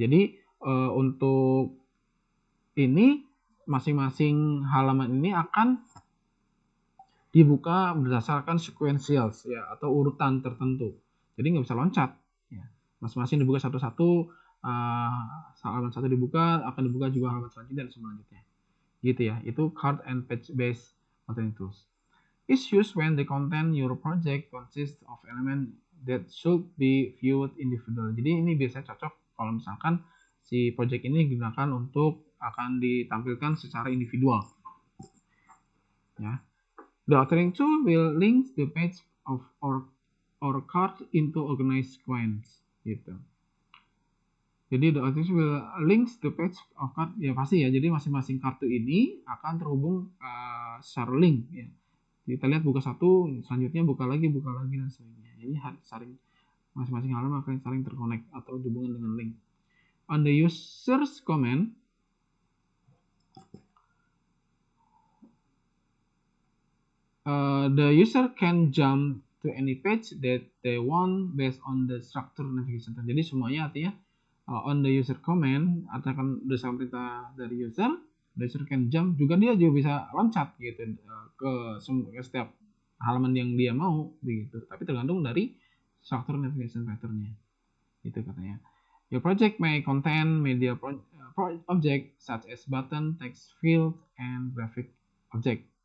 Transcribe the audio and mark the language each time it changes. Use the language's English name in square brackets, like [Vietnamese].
[Indonesian] Jadi untuk ini masing-masing halaman ini akan dibuka berdasarkan sequentials ya atau urutan tertentu. Jadi nggak bisa loncat ya. Masing-masing dibuka satu-satu. Halaman 1 dibuka, akan dibuka juga halaman selanjutnya dan selanjutnya. Gitu ya. [English] Itu card and page based authoring tools. Is used when the content your project consists of element that should be viewed individually. [Indonesian] Jadi ini biasanya cocok kalau misalkan si project ini digunakan untuk akan ditampilkan secara individual. Ya. [English] The authoring tool will link the page of or card into organized sequence gitu. [Indonesian] Jadi [English] the authoring will links the page of card, [Indonesian] ya pasti ya. Jadi masing-masing kartu ini akan terhubung secara link ya. Kita lihat buka satu, selanjutnya buka lagi dan sebagainya. Jadi saling masing-masing halaman akan saling terkonek atau dihubungkan dengan link. [English] On the user's command, the user can jump to any page that they want based on the structure navigation. [Indonesian] Jadi semuanya artinya [English] on the user command [Indonesian] akan berdasarkan perintah dari user, [English] the user can jump [Indonesian] juga dia juga bisa loncat gitu ke setiap halaman yang dia mau begitu. Tapi tergantung dari structure navigation pattern-nya. Itu katanya. [English] Your project may contain media object such as button, text field, and graphic object.